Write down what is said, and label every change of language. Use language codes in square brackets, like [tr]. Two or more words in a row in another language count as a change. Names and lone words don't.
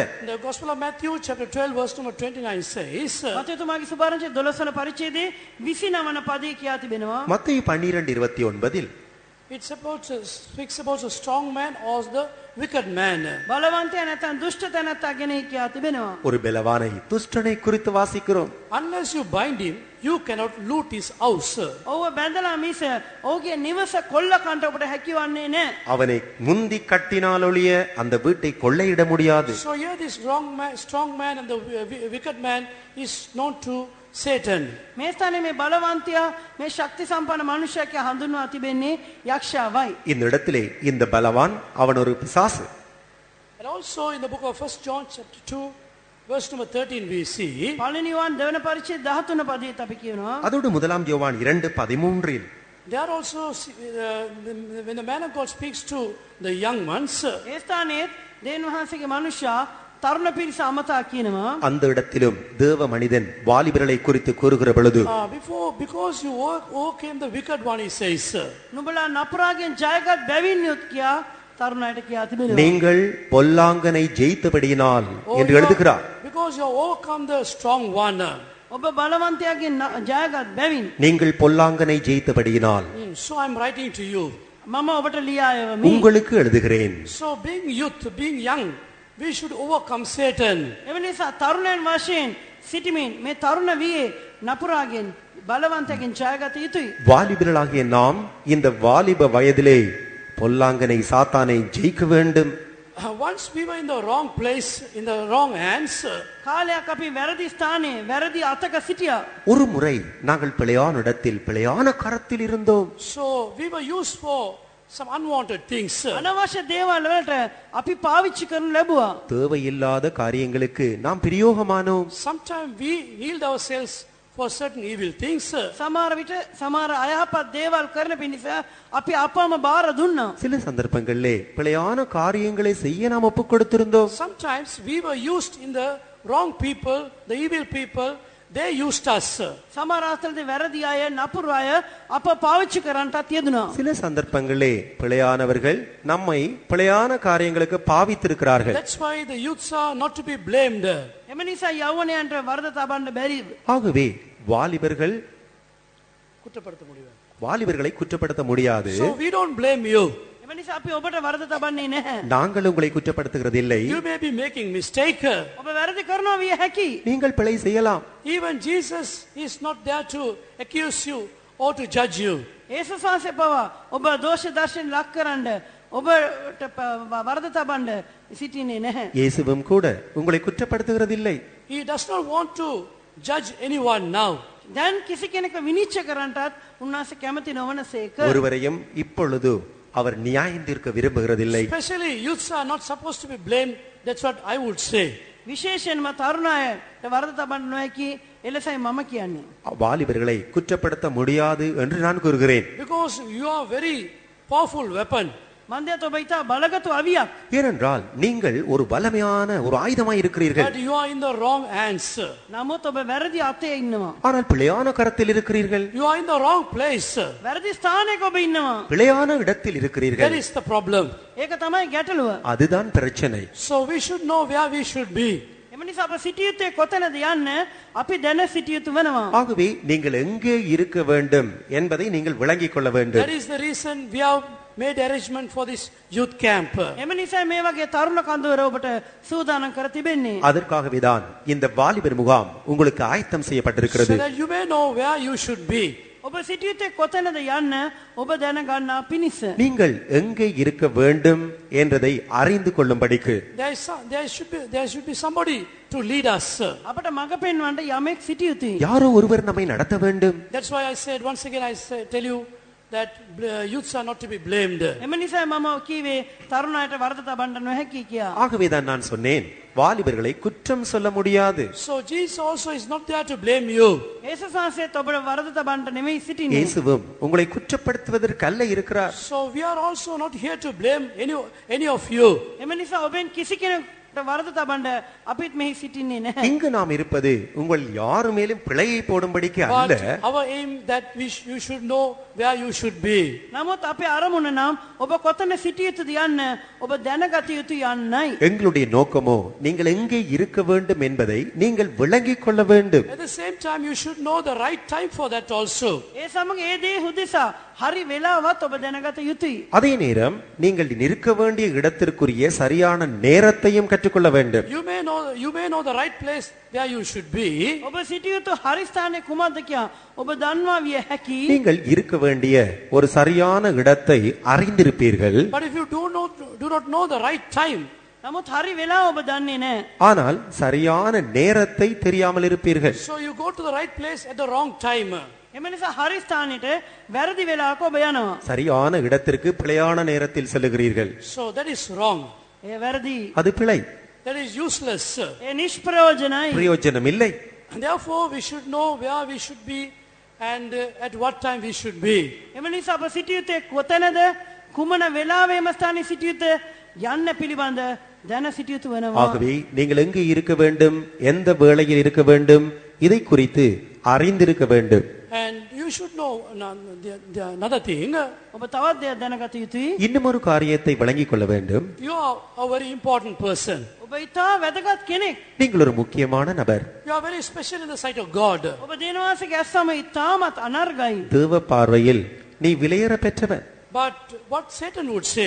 [en] The Gospel of Matthew chapter 12 verse number 29 says, [si] මතේතුමාගේ සුභාරංචි 12 වන පරිච්ඡේදයේ 29 වන පදේ කියා තිබෙනවා. [ta] மத்தேயு 12:29 [en] it speaks about the strong man or the wicked man. [si] බලවන්තයා නැත්නම් දුෂ්ට තැනැත්තා ගැන කියා තිබෙනවා. [ta] ஒரு பலவானை துஷ்டனை குறித்து வாசிக்கிறோம். [en] Unless you bind him, you cannot loot his house. [si] ඔව්ව බැඳලා මිස ඔහුගේ නිවස කොල්ල කන්ට ඔබට හැකියවන්නේ නැහැ. [ta] அவனை முந்தி கட்டினால் ஒழிய அந்த வீட்டை கொள்ளையிட முடியாது. [en] So here this strong man and the wicked man is known to Satan. [si] මේ ස්ථානයේ මේ බලවන්තයා මේ ශක්ති සම්පන්න මනුෂ්‍යයා හඳුන්වා තිබෙන්නේ යක්ෂයාවයි. [ta] இந்த இடத்திலே இந்த பலவான் அவன் ஒரு பிசாசு. [en] And also in the book of 1 John chapter 2 verse number 13 we see, [si] පළවෙනි වන් දෙවන පරිච්ඡේද 13 පදයේ අපි කියනවා. [ta] அதோடு முதலாம் யோவான் 2:13 [en] there also when the man of God speaks to the young ones, [si] ඒ ස්ථානයේ දේන වහන්සේගේ මනුෂ්‍යයා තරුණ පිරිස අමතා කියනවා. [ta] அந்த இடத்திலும் தேவ மனிதன் வாலிபர்களை குறித்து கூறுகிற பொழுது [en] because you overcame the wicked one, he says, [si] නුඹලා නපුරාගෙන් ජයගත් බැවින් යුත් කියා තරුණයට කියා තිබෙනවා. [ta] நீங்கள் பொல்லாங்கனை ஜெயித்தபடியினால் என்று எழுதுகிறார். [en] because you overcome the strong one. [si] ඔබ බලවන්තයාගෙන් ජයගත් බැවින්. [ta] நீங்கள் பொல்லாங்கனை ஜெயித்தபடியினால். [en] So I'm writing to you. [si] මම ඔබට ලියා එවමි. [ta] உங்களுக்கு எழுதுகிறேன். [en] So being youth, being young, we should overcome Satan. [si] එවනිසා තරුණයන් වශයෙන් සිටමින් මේ තරුණ වියේ නපුරාගෙන් බලවන්තයාගෙන් ජයගත යුතුයි. [ta] வாலிபர்களாகிய நாம் இந்த வாலிப வயதிலே பொல்லாங்கனை சாத்தானை ஜெயிக்க வேண்டும். [en] Once we were in the wrong place, in the wrong hands. [si] කාලයක් අපි වැරදි ස්ථානයේ වැරදි අතක සිටියා. [ta] ஒரு முறை நாங்கள் பிழையான இடத்தில் பிழையான கரத்தில் இருந்தோம். [en] So we were used for some unwanted things. [si] අනවශ්‍ය දේවල් වලට අපි පාවිච්චි කරනු ලැබුවා. [ta] தேவையில்லாத காரியங்களுக்கு நாம் பிரயோகமானோம். [en] Sometimes we yield ourselves for certain evil things. [si] සමහර විට සමහර අයහපත් දේවල් කරන පිණිස අපි අපම බාර දුන්නා. [ta] சில சந்தர்ப்பங்களிலே பிழையான காரியங்களை செய்ய நாம் ஒப்புக் கொடுத்திருந்தோம். [en] Sometimes we were used in the wrong people, the evil people, they used us. [si] සමහර අවස්ථාවලදී වැරදි අය නපුරු අය අප පාවිච්චි කරන්නටත් යෙදුනා. [ta] சில சந்தர்ப்பங்களிலே பிழையானவர்கள் நம்மை பிழையான காரியங்களுக்கு பாவித்திருக்கிறார்கள். [en] That's why the youths are not to be blamed. [si] එම නිසා යෞවනයන්ට වරද තබන්න බැරි. [ta] ஆகவே வாலிபர்களை குற்றப்படுத்த முடியாது. [en] So we don't blame you. [si] එම නිසා අපි ඔබට වරද තබන්නේ නැහැ. [ta] நாங்கள் உங்களை குற்றப்படுத்துகிறதில்லை. [en] You may be making mistake. [si] ඔබ වැරදි කරනවා විය හැකි. [ta] நீங்கள் பிழை செய்யலாம். [en] Even Jesus is not there to accuse you or to judge you. [si] යේසුස් වහන්සේ පවා ඔබ දෝෂ දර්ශන ලක් කරන්න ඔබට වරද තබන්න සිටින්නේ නැහැ. [ta] இயேசுவும் கூட உங்களை குற்றப்படுத்துகிறதில்லை. [en] He does not want to judge anyone now. [si] දැන් කිසි කෙනෙක් විනිශ්චය කරන්නටත් උන්වහන්සේ කැමති නොවනසේක. [ta] ஒருவரையும் இப்பொழுது அவர் நியாயம் தீர்க்க விரும்புகிறதில்லை. [en] Especially youths are not supposed to be blamed. That's what I would say. [si] විශේෂයෙන්ම තරුණ අයට වරද තබන්න නොහැකි එලෙසයි මම කියන්නේ. [ta] வாலிபர்களை குற்றப்படுத்த முடியாது என்று நான் கூறுகிறேன். [en] Because you are very powerful weapon. [si] මන්දයත් ඔබ ඉතා බලගතු අවියක්. [ta] ஏனென்றால் நீங்கள் ஒரு பலமையான ஒரு ஆயுதமாய் இருக்கிறீர்கள். [en] But you are in the wrong hands. [si] නමුත් ඔබ වැරදි අතේ ඉන්නවා. [ta] ஆனால் பிழையான கரத்தில் இருக்கிறீர்கள். [en] You are in the wrong place. [si] වැරදි ස්ථානයක ඔබ ඉන්නවා. [ta] பிழையான இடத்தில் [en] That [ta] இருக்கிறீர்கள். [en] is the problem. [si] ඒක තමයි ගැටලුව. [ta] அதுதான் பிரச்சனை. [en] So we should know where we should be. [si] එම නිසා අප සිටිය යුත්තේ කොතැනද යන්න අපි දැන සිටිය යුතු වෙනවා. [ta] ஆகவே நீங்கள் எங்கே இருக்க வேண்டும் என்பதை நீங்கள் விளங்கிக் கொள்ள [en] That [ta] வேண்டும். [en] is the reason we have made arrangement for this youth camp. [si] එම නිසා මේ වගේ තරුණ කන්දවර ඔබට සූදානම් කර තිබෙන්නේ. [ta] அதற்காகவேதான் இந்த வாலிபர் முகாம் உங்களுக்கு ஆயத்தம் [en] So [ta] செய்யப்பட்டிருக்கிறது. [en] that you may know where you should be. [si] ඔබ සිටිය යුත්තේ කොතැනද යන්න ඔබ දැනගන්නා පිණිස. [ta] நீங்கள் எங்கே இருக்க வேண்டும் என்றதை அறிந்து கொள்ளும்படிக்கு [en] There should be somebody to lead us. [si] අපට මඟ පෙන්වන්න යමෙක් සිටිය යුතුයි. [ta] யாரோ ஒருவர் நம்மை நடத்த வேண்டும். [en] That's why I said once again tell you that youths are not to be blamed. [si] එම නිසා මම කීවේ තරුණයට වරද තබන්න නොහැකි කියා. [ta] ஆகவேதான் நான் சொன்னேன் வாலிபர்களை குற்றம் சொல்ல முடியாது. [en] So Jesus also is not there to blame you. [si] යේසුස් වහන්සේත් ඔබට වරද තබන්න නෙමෙයි සිටින්නේ. [ta] இயேசுவும் உங்களை குற்றப்படுத்துவதற்கு அல்ல இருக்கிறார். [en] So we are also not here to blame any of you. [si] එම නිසා ඔබෙන් කිසි කෙනෙකුට වරද තබන්න අපිත් මෙහි සිටින්නේ නැහැ. [ta] இங்கு நாம் இருப்பது உங்கள் யாரு மேலும் பிழையை போடும்படிக்கு அல்ல. [en] But our aim that you should know where you should be. [si] නමුත් අපේ අරමුණ නම් ඔබ කොතන සිටිය යුතුද යන්න ඔබ දැනගත යුතු යන්නයි. [ta] எங்களுடைய நோக்கமோ நீங்கள் எங்கே இருக்க வேண்டும் என்பதை நீங்கள் விளங்கிக் கொள்ள வேண்டும். [en] At the same time you should know the right time for that also. [si] ඒ සමග ඒ දේ උදෙසා හරි වෙලාවත් ඔබ දැනගත යුතුයි. [ta] அதே நேரம் நீங்கள் நிற்க வேண்டிய இடத்திற்குரிய சரியான நேரத்தையும் கற்றுக்கொள்ள வேண்டும். [en] You may know the right place where you should be. [si] ඔබ සිටිය යුතු හරි ස්ථානය කුමක්ද කියා ඔබ දන්වා විය හැකි. [ta] நீங்கள் இருக்க வேண்டிய ஒரு சரியான இடத்தை அறிந்திருப்பீர்கள். [en] But if you do not know the right time, [si] නමුත් හරි වෙලාව ඔබ දන්නේ නැහැ. [ta] ஆனால் சரியான நேரத்தை தெரியாமல் இருப்பீர்கள். [en] so you go to the right place at the wrong time. [si] එම නිසා හරි ස්ථානෙට වැරදි වෙලාවක ඔබ යනවා. [ta] சரியான இடத்திற்கு பிழையான நேரத்தில் செல்லுகிறீர்கள். [en] So that is wrong. [si] ඒ වැරදි. [ta] அது பிழை. [en] That is useless. [si] ඒ නිෂ්ප්‍රයෝජනයි. [ta] பிரயோஜனம் இல்லை. [en] And therefore we should know where we should be and at what time we should be. [si] එම නිසා අප සිටිය යුත්තේ කොතැනද කුමන වෙලාවෙම ස්ථානයේ සිටිය යුත්තේ යන්න පිළිබඳ දැන සිටිය යුතු වෙනවා. [ta] ஆகவே நீங்கள் எங்கே இருக்க வேண்டும், எந்த வேளையில் இருக்க வேண்டும், இதை குறித்து அறிந்திருக்க வேண்டும். [en] And you should know another thing. [si] ඔබ තවත් දෙයක් දැනගත යුතුයි. [ta] இன்னும் ஒரு காரியத்தை விளங்கிக் கொள்ள வேண்டும். [en] You are a very important person. [si] ඔබ ඉතා වැදගත් කෙනෙක්. [ta] நீங்கள் ஒரு முக்கியமான நபர். [en] You are very special in the sight of God. [si] ඔබ දෙවියන්ගේ ඇස්සම ඉතාමත් අනර්ගයි. [ta] தேவ பார்வையில் நீ விலையேற பெற்றவன். [en] But what Satan would say,